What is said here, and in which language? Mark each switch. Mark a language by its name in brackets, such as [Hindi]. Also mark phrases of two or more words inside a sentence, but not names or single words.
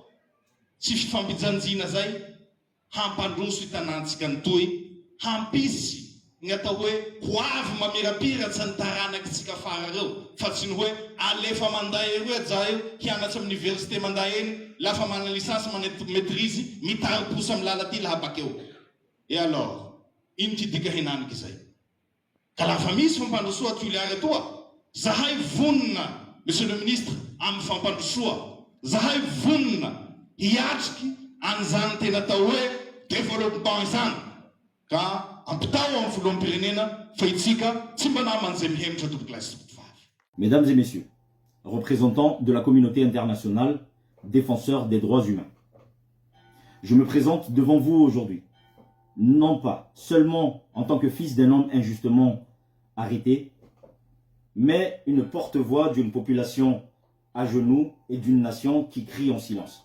[Malagasy] Tsy fifampijanjina zay hampandroso itanantsika ny toy, hampisy ny atao hoe hoavy mamirapiratsy ny taranaky tsika fara reo. Fa tsy ny hoe alefa manday eroe zaho hianatsy amin'ny université manday eny, lafa mana lisansy manety maîtrise, mitary-posa amin'ny lala ty laha bakeo. [French] Et alors [Malagasy] ino ty dika hinaniky zay. Ka lafa misy fampandrosoa Toliara toa, zahay vonina, [French] monsieur le ministre, [Malagasy] amin'ny fampandrosoa. Zahay vonina hiatriky an'izany tena atao hoe développement izany. Ka ampitao amin'ny filoham-pirenena fa itsika tsy mba naman'izay mihemitra tompoko lasy tompoko vavy. [French] Mesdames et messieurs, représentants de la communauté internationale, défenseurs des droits humains, je me présente devant vous aujourd'hui non pas seulement en tant que fils d'un homme injustement arrêtés, mais une porte-voix d'une population à genoux et d'une nation qui crie en silence.